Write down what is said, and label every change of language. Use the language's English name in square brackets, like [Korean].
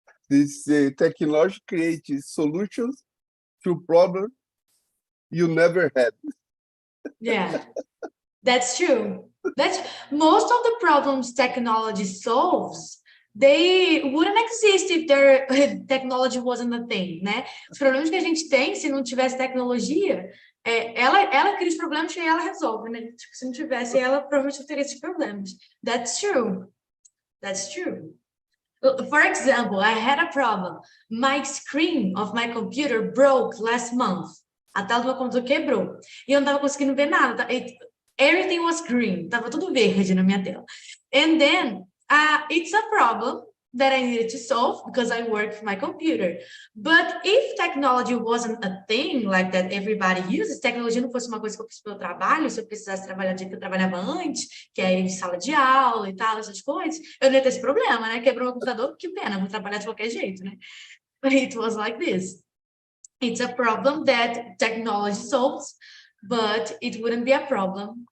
[English] This technology creates solutions to problems you never had. Yeah. That's true. Most of the problems technology solves, they wouldn't exist if their technology wasn't a thing, né? [Portuguese] Os problemas que a gente tem, se não tivesse tecnologia, ela cria os problemas e ela resolve, né? Tipo, se não tivesse, ela provavelmente não teria esses problemas. [English] That's true. That's true. For example, I had a problem. My screen of my computer broke last month. [Portuguese] A tela do meu computador quebrou. E eu não estava conseguindo ver nada. [English] Everything was green. [Portuguese] Tava tudo verde na minha tela. [English] And then, it's a problem that I needed to solve because I work with my computer. But if technology wasn't a thing like that everybody uses, [Portuguese] tecnologia não fosse uma coisa que eu preciso para o trabalho, se eu precisasse trabalhar do jeito que eu trabalhava antes, que é em sala de aula e tal, essas coisas, eu não ia ter esse problema, né? Quebrou meu computador, que pena, vou trabalhar de qualquer jeito, né? [English] But it was like this. It's a problem that technology solves, but it wouldn't be a problem.